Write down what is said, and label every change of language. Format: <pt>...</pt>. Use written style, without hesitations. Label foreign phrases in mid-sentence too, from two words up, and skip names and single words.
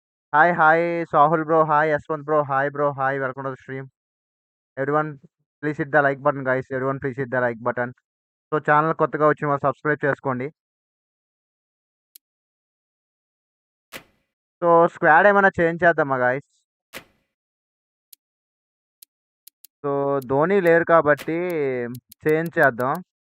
<en>Hi, Sahul bro. Hi, Yaswant bro. Hi, bro. Hi, welcome to the stream. Everyone, please hit the like button, guys. Everyone, please hit the like button.</en> <te>సో ఛానల్ కొత్తగా వచ్చిన వాళ్ళు సబ్స్క్రైబ్ చేసుకోండి. సో స్క్వాడ్ ఏమైనా చేంజ్ చేద్దామా గాయస్? సో ధోని లేరు కాబట్టి చేంజ్ చేద్దాం.</te>